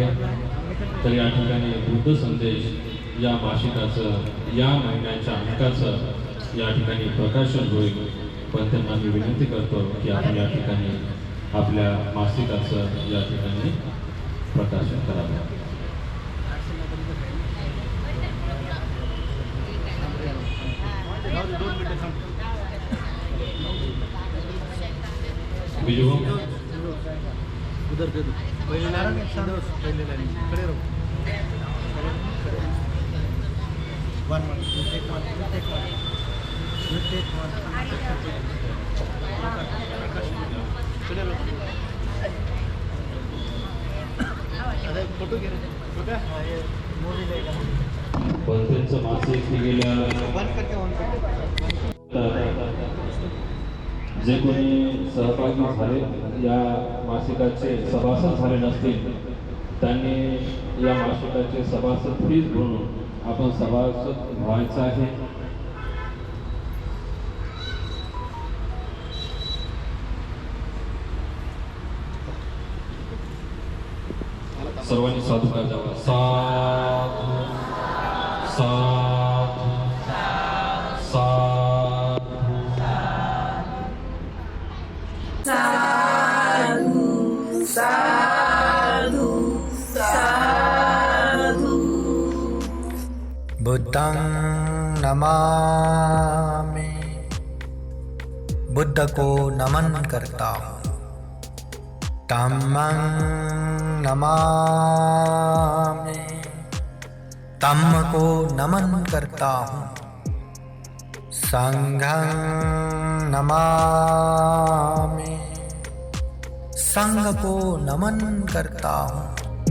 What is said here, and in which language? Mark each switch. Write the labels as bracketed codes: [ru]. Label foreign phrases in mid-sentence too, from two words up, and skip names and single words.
[mr] तर या ठिकाणी बुद्ध संदेश या मासिकाचं या महिन्याच्या अंकाचं या ठिकाणी प्रकाशन होईल. पण त्यांना मी विनंती करतो की आपण या ठिकाणी आपल्या मासिकाचं या ठिकाणी प्रकाशन करावं. [gu] બીજું [hi] उधर दे दो पहले लाइन पहले लाइन खड़े रहो [en] one one take one take one take one [hi] खड़े रहो अरे फोटो घे फोटो हां ये मूवी लेगा [mr] पंथांचं मासिक हे गेल्या [hi] वन करके [mr] जे कोणी सहभागी झाले या मासिकाचे सभासद झाले नसतील त्यांनी या मासिकाचे सभासद फीज भरून आपण सभासद व्हायचं आहे. सर्वांनी साधुकार द्यावा. [pi] साधू साधू साधू बुद्धं नमामि, [hi] बुद्ध को नमन करता हूँ. [pi] धम्मं नमामि, [hi] धम्म को नमन करता हूँ. [pi] संघं नमामि, [hi] संघ को नमन करता हूँ.